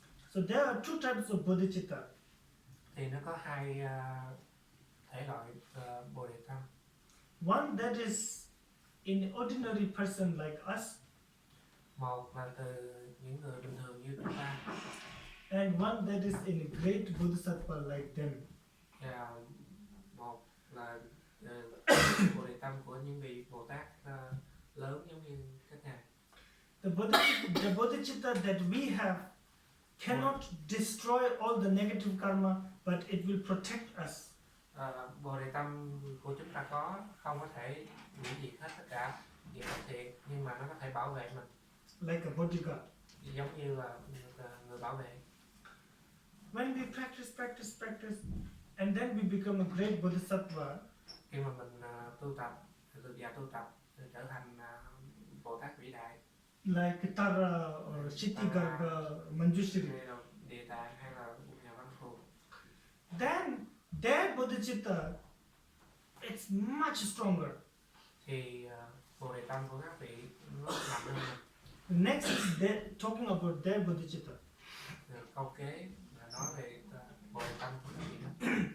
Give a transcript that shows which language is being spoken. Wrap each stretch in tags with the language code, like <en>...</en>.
<en>So there are two types of bodhicitta.</en> <vi>Thì nó có hai thể loại bồ đề tâm.</vi> <en>One that is in ordinary person like us.</en> <vi>Một là từ những người bình thường như chúng ta.</vi> <en>And one that is in a great bodhisattva like them.</en> <vi>Và một là bồ đề tâm của những vị Bồ Tát lớn giống như các ngài.</vi> <en>The bodhicitta that we have cannot destroy all the negative karma, but it will protect us.</en> <vi>Bồ đề tâm của chúng ta không có thể hủy diệt hết tất cả nghiệp bất thiện, nhưng mà nó có thể bảo vệ mình.</vi> <en>Like a bodyguard.</en> <vi>Giống như là người bảo vệ.</vi> <en>When we practice, and then we become a great bodhisattva.</en> <vi>Khi mà mình tu tập, tu tập trở thành Bồ Tát vĩ đại.</vi> <en>Like Tara or Shittigarbha, Manjushri.</en> <vi>Địa Tạng hay là nhà Văn Thù.</vi> <en>Then their bodhicitta, it's much stronger.</en> <vi>Thì bồ đề tâm của các vị nó mạnh hơn mình.</vi> <en>Next is talking about their bodhicitta.</en> <vi>Câu kế là nói về bồ đề tâm của các vị đó.</vi>